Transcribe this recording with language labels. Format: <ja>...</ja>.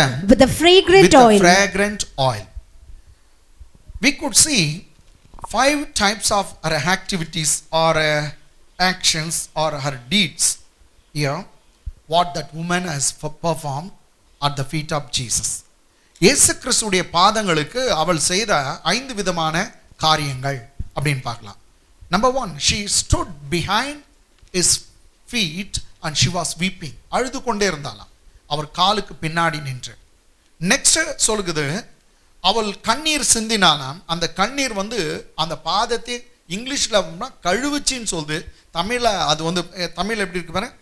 <en>With the fragrant oil. We could see 5 types of her activities or actions or her deeds here, what that woman has performed at the feet of Jesus.</en> <ta>இயேசு கிறிஸ்துவுடைய பாதங்களுக்கு அவள் செய்த 5 விதமான காரியங்கள் அப்படின்னு பார்க்கலாம்.</ta> <en>Number 1, she stood behind his feet and she was weeping.</en> <ta>அழுது கொண்டே இருந்தாளாம், அவர் காலுக்கு பின்னாடி நின்று. நெக்ஸ்ட் சொல்லுது, அவள் கண்ணீர் சிந்தினாலாம். அந்த கண்ணீர் வந்து அந்த பாதத்தை இங்கிலீஷ்ல கழுவுச்சின்னு சொல்லுது. தமிழ்ல அது வந்து தமிழ்ல எப்படி இருக்கு பாருங்க.</ta>